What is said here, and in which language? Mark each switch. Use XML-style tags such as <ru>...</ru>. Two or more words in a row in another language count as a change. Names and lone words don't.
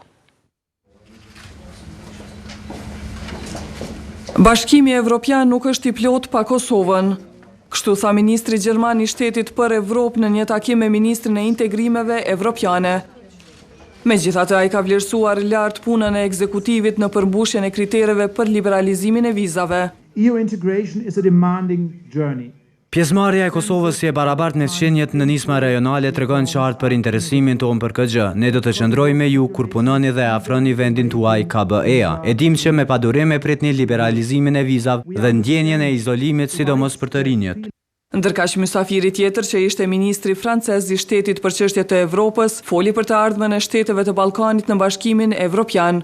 <sq>Bashkimi Evropian nuk është i plot pa Kosovën. Kështu tha ministri gjerman i shtetit për Evropë në një takim me ministrin e integrimeve evropiane. Megjithatë, ai ka vlerësuar lart punën e ekzekutivit në përmbushjen e kritereve për liberalizimin e vizave.</sq> <en>EU integration is a demanding journey.</en> <sq>Pjesëmarrja e Kosovës si e barabartë në shenjat në nisma rajonale tregon qartë për interesimin tonë për këtë gjë. Ne do të qëndrojmë me ju kur punoni dhe afroni vendin tuaj KBE-a. E dim që me padurim e pritni liberalizimin e vizave dhe ndjenjen e izolimit, sidomos për të rinjët. Ndërkaq mysafiri tjetër që ishte ministri francez i shtetit për çështjet të Evropës, foli për të ardhmen e shteteve të Ballkanit në Bashkimin Evropian.</sq>